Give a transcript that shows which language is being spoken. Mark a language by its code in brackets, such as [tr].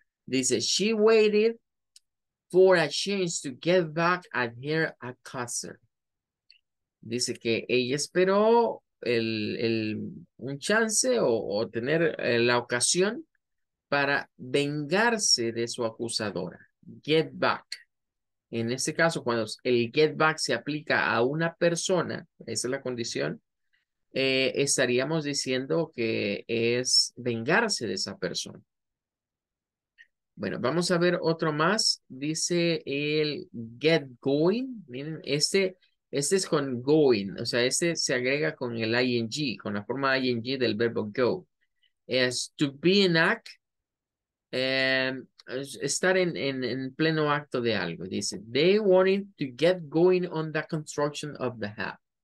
[es] Dice, [en] she waited for a chance to get back at her accuser. [es] Dice que ella esperó un chance o tener la ocasión para vengarse de su acusadora. Get back. En este caso, cuando el get back se aplica a una persona, esa es la condición, estaríamos diciendo que es vengarse de esa persona. Bueno, vamos a ver otro más. Dice el get going. Miren, este es con going. O sea, este se agrega con el ing, con la forma ing del verbo go. Es [en] to be in act. [es] Estar en pleno acto de algo. Dice, [en] they wanted to get going on the construction of the house.